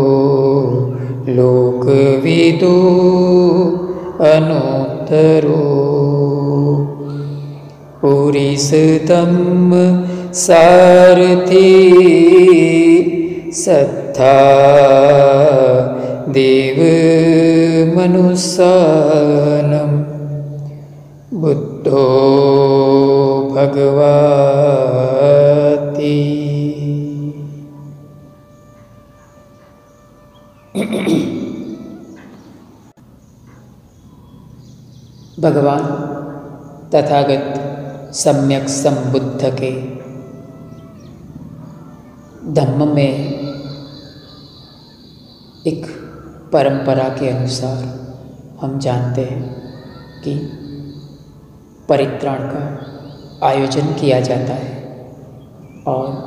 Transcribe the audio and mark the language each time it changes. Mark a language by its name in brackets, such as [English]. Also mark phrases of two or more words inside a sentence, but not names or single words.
[Pali] लोकविदु अनुत्तरो पुरीसतम सारथी सत्था देव मनुष्यानम बुद्धो भगवती। [Hindi] भगवान तथागत सम्यक संबुद्ध के धम्म में एक परंपरा के अनुसार हम जानते हैं कि परित्राण का आयोजन किया जाता है और